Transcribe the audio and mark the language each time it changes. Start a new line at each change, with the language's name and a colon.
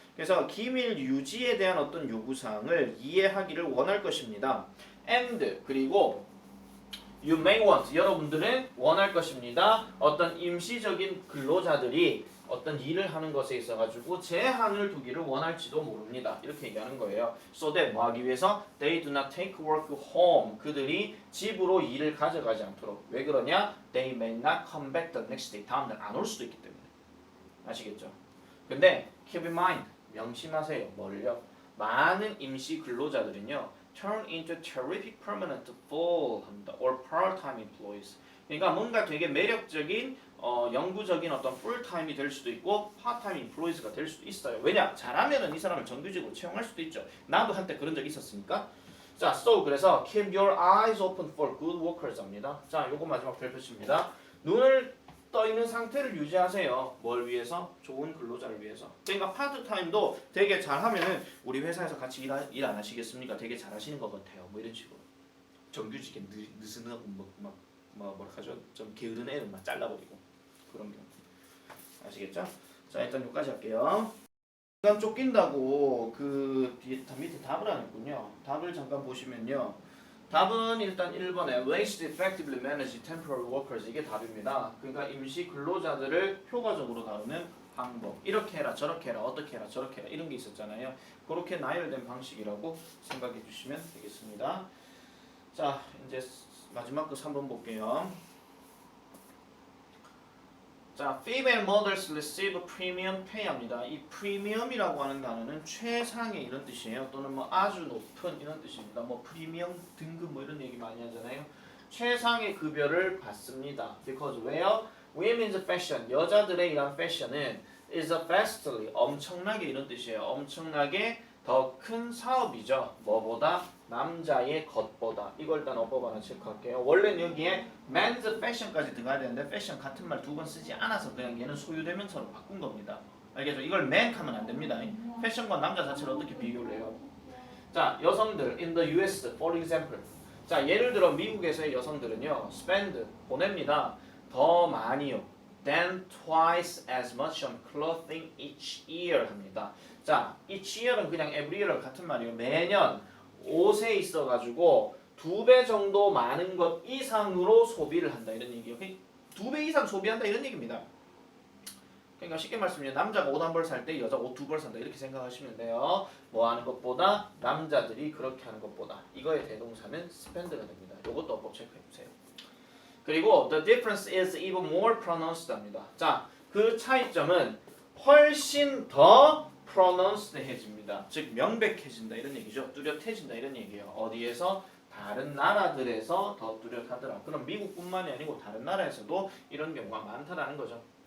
Korean: 그래서 기밀 유지에 대한 어떤 요구사항을 이해하기를 원할 것입니다. And 그리고
English: you may want
Korean: 여러분들은 원할 것입니다. 어떤 임시적인 근로자들이 어떤 일을 하는 것에 있어 가지고 제한을 두기를 원할지도 모릅니다. 이렇게 얘기하는 거예요.
English: So that
Korean: 뭐 하기 위해서
English: they do not take work home.
Korean: 그들이 집으로 일을 가져가지 않도록. 왜 그러냐?
English: They may not come back the next day.
Korean: 다음 날 안 올 수도 있기 때문에. 아시겠죠?
English: 근데 keep in mind.
Korean: 명심하세요. 뭐를요? 많은 임시 근로자들은요.
English: turn into terrific permanent full 합니다. or part-time employees.
Korean: 그러니까 뭔가 되게 매력적인 영구적인 어떤 풀타임이 될 수도 있고 파트타임 인플루이스가 될 수도 있어요. 왜냐? 잘하면은 이 사람을 정규직으로 채용할 수도 있죠. 나도 한때 그런 적 있었으니까. 자, so 그래서 keep your eyes open for good workers 합니다. 자, 요거 마지막 별표칩니다. 눈을 떠 있는 상태를 유지하세요. 뭘 위해서? 좋은 근로자를 위해서. 그러니까 파트타임도 되게 잘하면은 우리 회사에서 같이 일 안 하시겠습니까? 되게 잘하시는 것 같아요. 뭐 이런 식으로. 정규직에 느슨하고 뭐라 하죠? 좀 게으른 애를 막 잘라버리고 그런 경우. 아시겠죠? 자, 일단 여기까지 할게요. 시간 쫓긴다고 그 뒤에 밑에 답을 안 했군요. 답을 잠깐 보시면요. 답은 일단 1번에
English: ways to effectively manage temporary workers
Korean: 이게 답입니다. 그러니까 임시 근로자들을 효과적으로 다루는 방법. 이렇게 해라, 저렇게 해라, 어떻게 해라, 저렇게 해라 이런 게 있었잖아요. 그렇게 나열된 방식이라고 생각해 주시면 되겠습니다. 자, 이제 마지막 거 3번 볼게요.
English: 자, female mothers receive premium pay합니다.
Korean: 이 프리미엄이라고 하는 단어는 최상의 이런 뜻이에요. 또는 뭐 아주 높은 이런 뜻입니다. 뭐 프리미엄 등급 뭐 이런 얘기 많이 하잖아요. 최상의 급여를 받습니다.
English: Because where women's fashion
Korean: 여자들의 이런 패션은
English: is a vastly
Korean: 엄청나게 이런 뜻이에요. 엄청나게 더 큰 사업이죠. 뭐보다 남자의 것보다. 이걸 일단 어법 하나 체크할게요. 원래는 여기에 men's fashion까지 들어가야 되는데 패션 같은 말 두 번 쓰지 않아서 그냥 얘는 소유대명사로 바꾼 겁니다. 알겠죠? 이걸 man 하면 안 됩니다. 패션과 남자 자체를 어떻게 비교를 해요?
English: 자, 여성들 in the US for example.
Korean: 자, 예를 들어 미국에서의 여성들은요. spend 보냅니다. 더 많이요.
English: than twice as much on clothing each year 합니다.
Korean: 자, each year은 그냥 every year 같은 말이에요. 매년 옷에 있어가지고 2배 정도 많은 것 이상으로 소비를 한다 이런 얘기예요. 2배 이상 소비한다 이런 얘기입니다. 그러니까 쉽게 말씀드리면 남자가 옷 한 벌 살 때 여자 옷 2벌 산다 이렇게 생각하시면 돼요. 뭐 하는 것보다 남자들이 그렇게 하는 것보다 이거의 대동사는 spend가 됩니다. 이것도 어법 체크해 주세요.
English: 그리고 the difference is even more pronounced 합니다.
Korean: 자, 그 차이점은 훨씬 더 pronounced해집니다. 즉 명백해진다 이런 얘기죠. 뚜렷해진다 이런 얘기예요. 어디에서? 다른 나라들에서 더 뚜렷하더라. 그럼 미국뿐만이 아니고 다른 나라에서도 이런 경우가 많다라는 거죠.